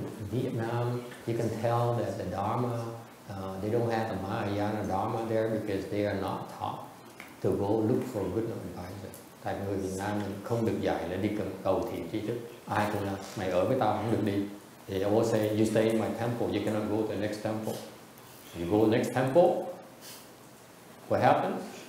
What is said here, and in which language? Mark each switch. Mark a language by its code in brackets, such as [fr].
[en] Vietnam, you can tell that the Dharma, they don't have the Mahayana Dharma there because they are not taught to go look for good advisor. [vi] Tại người Việt Nam không được dạy là đi cầu thiền tri thức. Ai cũng là mày ở với tao không được đi. [en] Thì I will say you stay in my temple, you cannot go to the next temple. You go next temple, what happens?